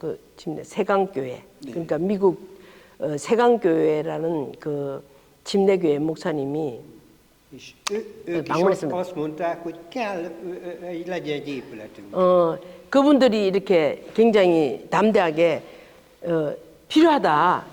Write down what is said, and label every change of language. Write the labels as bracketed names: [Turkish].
[Korean] 그 침례 세강교회. 그러니까 미국 세강교회라는 그 침례교회 목사님이 [Hungarian] És ők is [Korean] 방문했습니다. [Hungarian] azt mondták, hogy kell, legyen egy épületünk. [Korean] 그분들이 이렇게 굉장히 담대하게 필요하다.